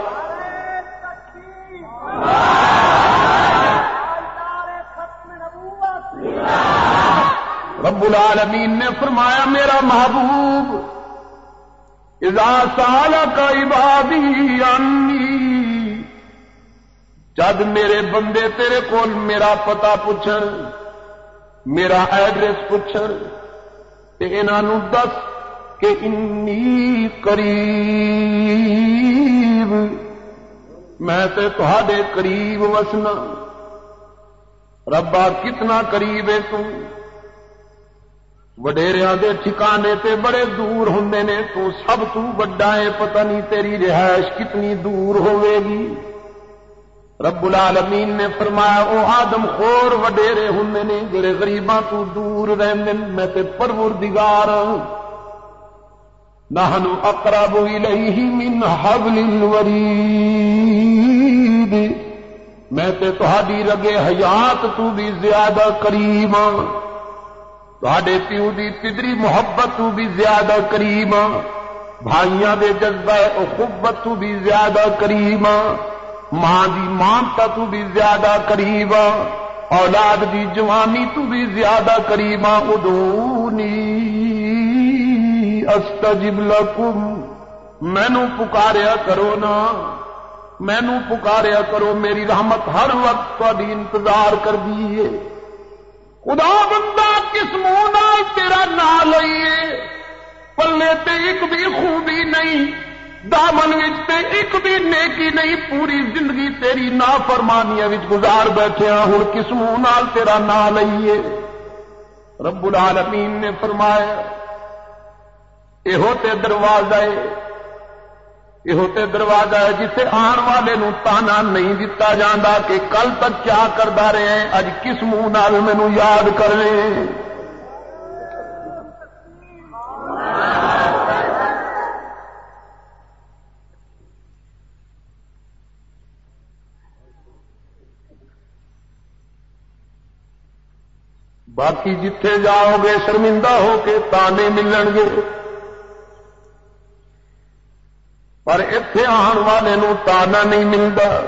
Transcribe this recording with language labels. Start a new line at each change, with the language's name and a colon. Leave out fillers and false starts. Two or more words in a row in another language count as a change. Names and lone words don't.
Punjabi: رب العالمین نے فرمایا میرا محبوب
Arabic: اذا سالک عبادی عنی،
Punjabi: جد میرے بندے تیرے کول میرا پتہ پوچھن، میرا ایڈریس پوچھن، تے انہاں نوں دس کہ
Arabic: انی قریب،
Punjabi: میں تے تہاڈے قریب وسنا۔ ربا کتنا قریب ہے تو، وڈیریاں دے ٹھکانے تے بڑے دور ہوندے نے، تو سب تو بڑا ہے، پتہ نہیں تیری رہائش کتنی دور ہوے گی۔ رب العالمین نے فرمایا او آدم خور وڈیرے ہوندے نے جڑے غریباں تو دور رہندے، میں تے پروردگار
Arabic: نحن اقرب الیہ من حبل الورید،
Punjabi: میں تے تہاڈی رگے حیات تو بھی زیادہ قریب ہاں، تہاڈے پیو دی پدری محبت تو بھی زیادہ قریب ہاں، بھائیاں دے جذبہ اخوت تو بھی زیادہ قریب ہاں، ماں دی مامتا تو بھی زیادہ قریب ہاں، اولاد دی جوانی تو بھی زیادہ قریب ہاں۔
Arabic: ادعونی استجب لکم،
Punjabi: مینوں پکاریا کرو نا، مینوں پکاریا کرو، میری رحمت ہر وقت تہاڈی انتظار کر دیے۔ خدا بندہ کس منہ نال تیرا نام لئیے، پلے تے ایک بھی خوبی نہیں، دامن وچ تے ایک بھی نیکی نہیں، پوری زندگی تیری نافرمانیاں وچ گزار بیٹھے ہاں، ہن کس منہ نال تیرا نام لئیے۔ رب العالمین نے فرمایا یہو تے دروازہ ہے، یہو تے دروازہ ہے جسے آن والے نو تانا نہیں دتا جاندا کہ کل تک کیا کردا رہے ہیں، اج کس منہ نال مینوں یاد کر لے۔ باقی جتھے جاؤ گے شرمندہ ہو کے تانے ملن گے، پر اتنے آن والے نو تانا نہیں ملتا۔